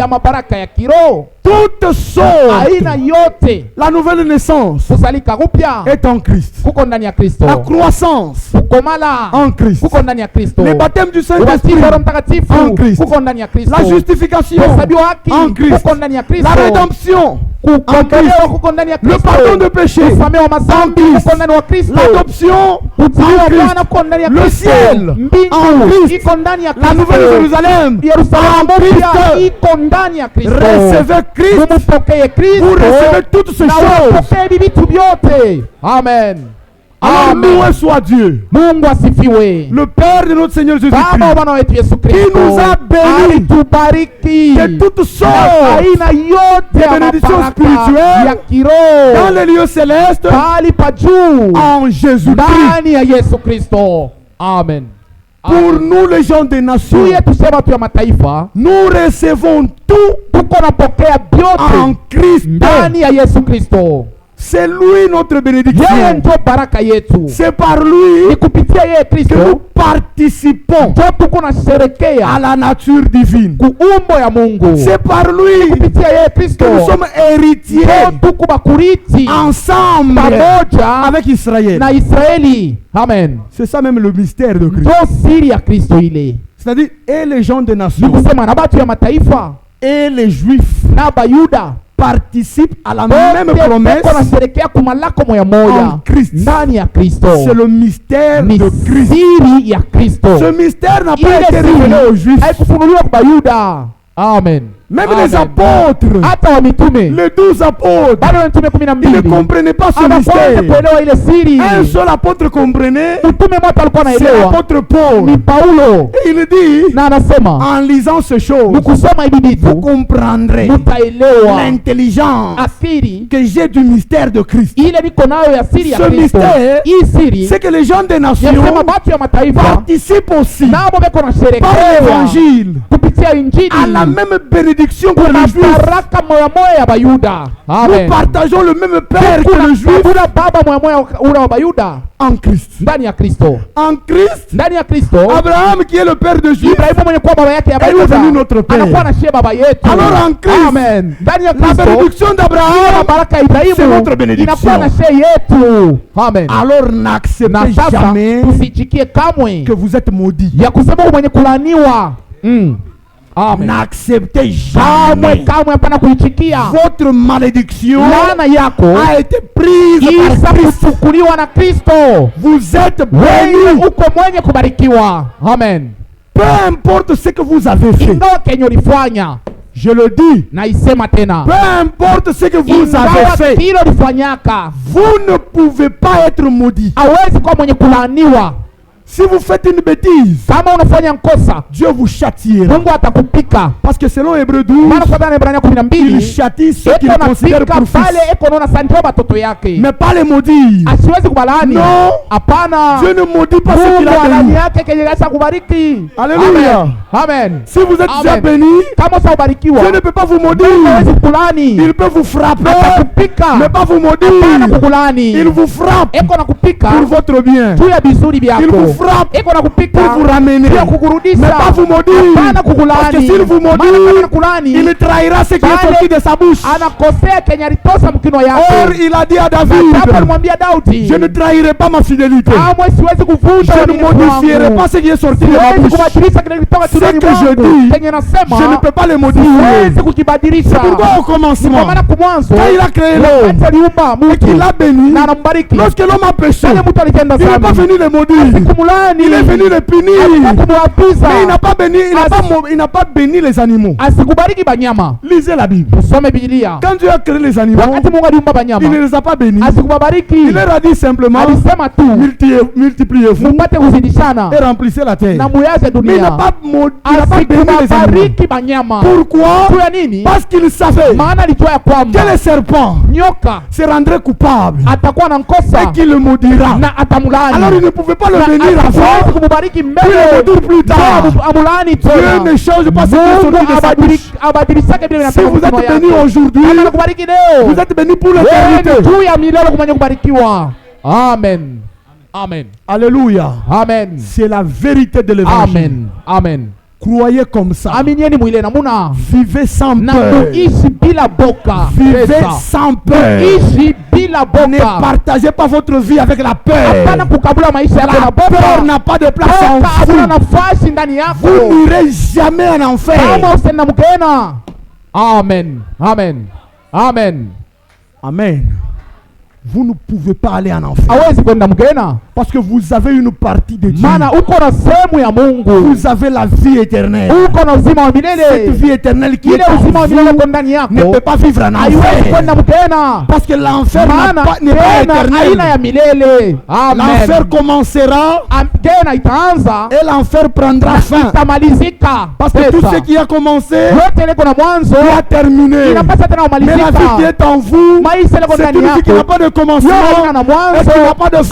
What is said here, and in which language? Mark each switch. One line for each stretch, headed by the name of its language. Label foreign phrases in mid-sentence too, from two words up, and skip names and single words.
French: Toutes sortes. La nouvelle naissance est en Christ. La croissance en Christ. Le baptême du Saint-Esprit en Christ. La justification en Christ. La rédemption
Swahili: kukombolewa kuko ndani ya Kristo.
French: Le pardon de péché
Swahili: kusamehewa madhambi kuko ndani wa Kristo.
French: L'adoption en Christ. Le ciel en Christ.
Swahili: iko ndani ya Kristo.
French: La nouvelle Jérusalem
Swahili: Yerusalemu mpya iko ndani ya Kristo.
French: Recevez Christ.
Swahili: Mupokee Kristo.
French: Vous recevez toutes ces choses.
Swahili: Mupokee vitu vyote. Amen.
French: Alors loué soit Dieu,
Swahili: Mungu asifiwe.
French: le Père de notre Seigneur Jésus-Christ,
Swahili: Baba wa Bwana wetu Yesu Kristo,
French: qui nous a bénis
Swahili: alitubariki
French: de toutes sortes
Swahili: aina yote ya
French: bénédictions
Swahili: mabaraka
French: spirituelles
Swahili: ya kiroho
French: dans les lieux célestes
Swahili: pahali pa juu
French: en Jésus-Christ.
Swahili: ndani ya Yesu Kristo. Amen.
French: Pour nous les gens des nations,
Swahili: tuye tusema tu ya mataifa,
French: nous recevons tout
Swahili: tuko napokea
French: en
Swahili: vyote
French: Christ.
Swahili: ndani ya Yesu Kristo.
French: C'est lui notre
Swahili: Yeye
French: bénédiction.
Swahili: ndio baraka yetu.
French: C'est par lui
Swahili: Ni kupitia yeye
French: que nous
Swahili: Kristo
French: participons
Swahili: ndio tuko nasherekea
French: à la nature divine.
Swahili: kuumbo ya Mungu.
French: C'est par lui
Swahili: Kupitia yeye Kristo
French: que nous sommes héritiers
Swahili: ndio tuko bakuriti
French: ensemble
Swahili: pamoja
French: avec Israël.
Swahili: na Israeli. Amen.
French: C'est ça même le mystère de Christ.
Swahili: Ndio siri ya Kristo ile.
French: C'est-à-dire, et les gens des
Swahili: Ni
French: nations
Swahili: kusema na batu ya mataifa
French: et les juifs
Swahili: na Bayuda
French: participent à la même promesse.
Swahili: Beko nasherekea kumalako moya moya
French: En Christ.
Swahili: ndani ya Kristo.
French: C'est le mystère
Swahili: Ni
French: de Christ.
Swahili: siri ya Kristo.
French: Ce mystère n'a pas
Swahili: Ile
French: été révélé aux
Swahili: siri
French: juifs.
Swahili: haikufunuliwa kwa Bayuda. Amen.
French: Même Amen. les apôtres,
Swahili: Hata wa mitume
French: les 12 apôtres,
Swahili: bado mitume
French: ils ne
Swahili: 12
French: comprenaient pas ce
Swahili: anakuanza
French: mystère.
Swahili: kuelewa ile siri.
French: Un seul apôtre comprenait,
Swahili: Mtume mmoja alikuwa
French: c'est
Swahili: anaelewa,
French: l'apôtre Paul.
Swahili: ni Paulo,
French: Et il dit,
Swahili: na anasema
French: en lisant ces choses,
Swahili: mkusoma hivi
French: vous
Swahili: vitu
French: comprendrez
Swahili: mutaelewa
French: l'intelligence
Swahili: asiri
French: que j'ai du mystère de Christ.
Swahili: ile niko nayo ya siri ya
French: Ce
Swahili: Kristo.
French: mystère,
Swahili: Hii siri
French: C'est que les gens des nations
Swahili: yasema batu ya mataifa
French: participent aussi
Swahili: nabo beko
French: par
Swahili: nasherekea
French: l'évangile
Swahili: kupitia injili
French: à la même bénédiction que
Swahili: kuna
French: les juifs.
Swahili: baraka moya moya ya Bayuda.
French: Nous
Swahili: Amen.
French: partageons le même Père que les juifs
Swahili: kuna baba moya moya ule wa Bayuda
French: en Christ.
Swahili: ndani ya Kristo.
French: En Christ,
Swahili: Ndani ya Kristo
French: Abraham qui est le père de Juifs,
Swahili: Ibrahimu mwenye kuwa baba yake ya
French: est devenu
Swahili: Bayuda
French: notre père.
Swahili: anakuwa na shie baba yetu.
French: Alors en Christ,
Swahili: Amen. Ndani ya
French: la
Swahili: Kristo
French: bénédiction
Swahili: na
French: d'Abraham,
Swahili: baraka ya
French: c'est
Swahili: Ibrahimu
French: notre bénédiction.
Swahili: inakuwa na shie yetu. Amen.
French: Alors
Swahili: Na
French: n'acceptez
Swahili: sasa
French: jamais
Swahili: tusichikie kamwe
French: que vous êtes maudits.
Swahili: ya kusema mwenye kulaniwa. Amen.
French: N'acceptez
Swahili: Kamwe
French: jamais.
Swahili: kamwe hapana kuichikia.
French: Votre malédiction
Swahili: Laana yako
French: a été prise
Swahili: isa
French: par Christ.
Swahili: kuchukuliwa na Kristo.
French: Vous êtes
Swahili: Wewe
French: bénis.
Swahili: uko mwenye kubarikiwa. Amen.
French: Peu importe ce que vous avez fait.
Swahili: Ingawa kenye ulifanya,
French: Je le dis.
Swahili: naisema tena,
French: Peu importe ce que vous avez
Swahili: ingawa
French: fait.
Swahili: kile ulifanyaka,
French: Vous ne pouvez pas être maudit.
Swahili: hawezi kuwa mwenye kulaaniwa.
French: Si vous faites une bêtise,
Swahili: Kama unafanya nkosa,
French: Dieu vous châtiera.
Swahili: Mungu atakupika.
French: Parce que selon Hébreux 12,
Swahili: Maana kwa Waebrania
French: il
Swahili: 12
French: châtie ceux qu'il
Swahili: eko
French: considère
Swahili: napika
French: pour
Swahili: pale
French: fils.
Swahili: eko naona sanjio batoto yake,
French: Mais pas les maudire.
Swahili: asiwezi kubalaani.
French: Non.
Swahili: Hapana,
French: Dieu ne maudit pas ceux qu'il
Swahili: Mungu
French: a
Swahili: alani
French: bénis.
Swahili: yake kenye kasa kubariki.
French: Alléluia. Amen. Si vous êtes déjà Amen. béni,
Swahili: Kama sa ubarikiwa,
French: Dieu ne peut pas vous
Swahili: Mungu
French: maudire.
Swahili: hawezi kukulani.
French: Il peut vous frapper,
Swahili: Atakupika,
French: mais pas vous
Swahili: hapana
French: maudire.
Swahili: kukulani.
French: Il vous frappe
Swahili: Eko na kupika
French: pour votre bien.
Swahili: juu ya vizuri
French: Il
Swahili: vyako.
French: vous frappe
Swahili: Eko na kupika
French: pour vous ramener.
Swahili: juu ya
French: Mais
Swahili: kukurudisha,
French: pas vous maudire.
Swahili: hapana
French: Parce que
Swahili: kukulani.
French: s'il vous
Swahili: Maana
French: maudit,
Swahili: kama kulani,
French: il trahira ce qui est
Swahili: Pale
French: sorti de sa bouche.
Swahili: anakosea kenye alitosa mkino
French: Or,
Swahili: yake.
French: il a dit à
Swahili: Hapo
French: David,
Swahili: alimwambia Daudi,
French: je ne trahirai pas ma fidélité.
Swahili: kamwe siwezi kuvunja
French: Je ne
Swahili: uaminifu
French: modifierai
Swahili: wangu.
French: pas ce qui est sorti de ma
Swahili: Siwezi
French: bouche.
Swahili: kubadilisha kile kilitoka
French: Ce
Swahili: kinywani
French: que je
Swahili: mwangu.
French: dis,
Swahili: Kenye nasema
French: je ne peux pas le modifier.
Swahili: siwezi kukibadilisha.
French: Pourquoi au
Swahili: Kwa
French: commencement,
Swahili: maana kumwanzo
French: quand il a créé l'homme
Swahili: wakati aliumba
French: et
Swahili: mtu
French: qu'il a béni,
Swahili: na anambariki,
French: lorsque l'homme a péché,
Swahili: yule mtu alitenda
French: il n'est pas
Swahili: dhambi,
French: venu le maudire.
Swahili: kumlani,
French: Il est venu le punir.
Swahili: kumwapiza,
French: Mais il n'a pas béni, il n'a pas béni les animaux.
Swahili: asikubariki banyama.
French: Lisez la Bible.
Swahili: Usome Biblia.
French: Quand Dieu a créé les animaux,
Swahili: Wakati Mungu aliumba
French: il ne
Swahili: banyama,
French: les a pas bénis.
Swahili: asikubariki,
French: Il leur a dit simplement,
Swahili: alisema tu
French: multipliez-vous
Swahili: mupate kuzidishana
French: et remplissez la terre.
Swahili: na muyaze
French: Mais il
Swahili: dunia.
French: n'a pas béni les animaux.
Swahili: Asikubariki banyama.
French: Pourquoi?
Swahili: Juu ya nini?
French: Parce qu'il savait
Swahili: Maana alijua ya
French: que
Swahili: kwamba
French: le serpent
Swahili: nyoka
French: se rendrait coupable
Swahili: atakuwa na nkosa
French: et qu'il le maudira.
Swahili: na atamulani.
French: Alors il ne pouvait pas le
Swahili: Na
French: bénir
Swahili: asiwezi
French: avant,
Swahili: kumubariki
French: puis le
Swahili: mbele
French: maudire plus tard.
Swahili: ndio amulani
French: Dieu
Swahili: tena.
French: ne change pas ce qui est sorti de sa bouche.
Swahili: abadilishake vile
French: Si
Swahili: vinatoka
French: vous
Swahili: mkono
French: êtes bénis
Swahili: yake.
French: aujourd'hui,
Swahili: Kama nakubariki leo,
French: vous êtes bénis pour
Swahili: wewe
French: l'éternité.
Swahili: ni juu ya milele kumanya kubarikiwa. Amen. Amen. Alléluia. Amen.
French: C'est la vérité de l'évangile. Amen. Amen. Croyez comme ça.
Swahili: Aminieni mwile namuna
French: Vivez sans
Swahili: na
French: peur.
Swahili: kuishi bila boka.
French: Vivez
Swahili: Pesa.
French: sans peur.
Swahili: Ishi bila
French: Ne
Swahili: boka.
French: partagez pas votre vie avec la
Swahili: Hapana
French: peur.
Swahili: kukabula maisha yako na
French: La peur
Swahili: boka.
French: n'a pas de place en
Swahili: Boka hakuna
French: vous.
Swahili: nafasi ndani yako.
French: Vous n'irez jamais en enfer.
Swahili: Kama usenda mkena. Amen. Amen. Amen. Amen.
French: Vous ne pouvez pas aller en enfer.
Swahili: Hawezi kwenda mgena.
French: Parce que vous avez une partie de Dieu.
Swahili: Maana uko na sehemu ya Mungu.
French: Vous avez la vie éternelle.
Swahili: Uko na uzima wa milele.
French: Cette vie éternelle qui est en
Swahili: uzima wa milele
French: vous
Swahili: ndani yako
French: ne peut pas vivre en
Swahili: haiwezi
French: enfer.
Swahili: kwenda mgena.
French: Parce que l'enfer n'est pas éternel.
Swahili: Haina ya milele. Amen.
French: L'enfer commencera
Swahili: Gena itaanza
French: et l'enfer prendra fin.
Swahili: Itamalizika.
French: Parce que tout ce qui a commencé
Swahili: yote liko na mwanzo
French: doit terminer.
Swahili: inapasa tena
French: Mais la vie qui est en vous,
Swahili: maisha liko
French: c'est
Swahili: ndani
French: une vie qui n'a pas de commencement
Swahili: na
French: et
Swahili: mwanzo
French: qui n'a pas de fin.